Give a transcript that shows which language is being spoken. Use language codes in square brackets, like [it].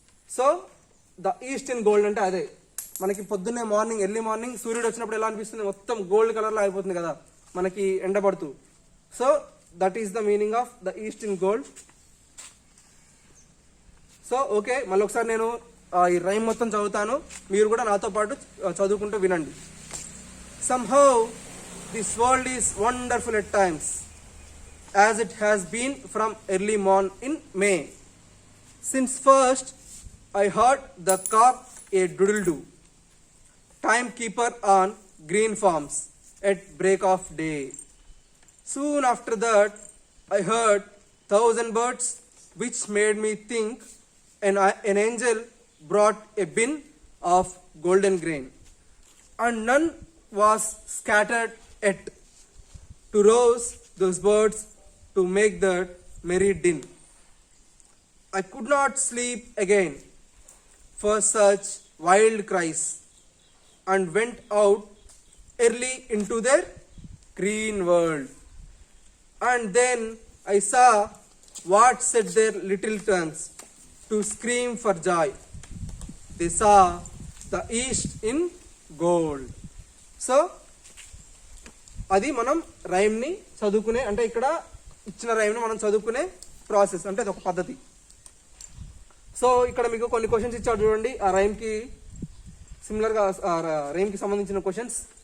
[te] So the east in gold అంటే అదే మనకి పొద్దున్నే మార్నింగ్, ఎర్లీ మార్నింగ్ సూర్యుడు వచ్చినప్పుడు ఎలా అనిపిస్తుంది? మొత్తం గోల్డ్ కలర్ లో అయిపోతుంది కదా మనకి ఎండబడుతూ. [en] So that is the meaning of the east in gold. [te] So okay, మళ్ళీ ఒకసారి నేను ఈ రైమ్ మొత్తం చదువుతాను, మీరు కూడా నాతో పాటు చదువుకుంటూ వినండి. [en] Somehow this world is wonderful at times, as it has been from early morn in May. Since first I heard the cock a doodle-doo, timekeeper on green farms at break of day. Soon after that I heard 1,000 birds, which made me think an angel brought a bin of golden grain, and none was scattered yet to rouse those birds to make that merry din. I could not sleep again for such wild cries, and went out early into their green world. And then I saw what set their little tongues to scream for joy, they saw the east in gold. [te] So అది మనం రైమ్ని చదువుకునే, అంటే ఇక్కడ ఇచ్చిన రైమ్ని మనం చదువుకునే process, అంటే అది ఒక పద్ధతి. సో ఇక్కడ మీకు కొన్ని క్వశ్చన్స్ ఇచ్చాడు చూడండి, ఆ రైమ్కి సిమిలర్గా రైమ్కి సంబంధించిన క్వశ్చన్స్.